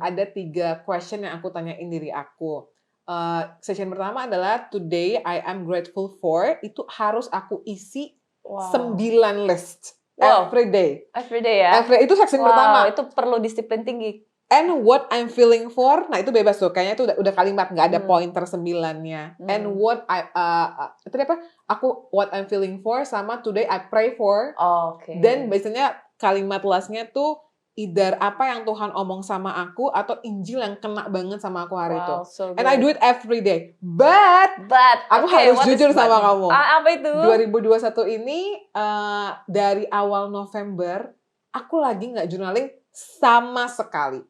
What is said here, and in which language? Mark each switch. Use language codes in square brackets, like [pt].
[id] Ada 3 question yang aku tanyain diri aku. Session pertama adalah [en] today I am grateful for, [id] itu harus aku isi 9 list. Wow. [en] Every day. Everyday ya. [id] Itu section Wow, pertama. itu perlu disiplin tinggi. [en] And what I'm feeling for, [id] nah itu bebas tuh. Kayaknya itu udah kalimat, nggak ada pointer 9-nya. [en] And what [id] itu apa? [en] What I'm feeling for sama today I pray for. [id] Oke. Dan biasanya kalimat lastnya tuh either apa yang Tuhan omong sama aku atau Injil yang kena banget sama aku hari itu. [en] So And I do it every day. But [id] aku harus jujur sama kamu. Apa itu? 2021 ini dari awal November aku lagi nggak journaling sama sekali.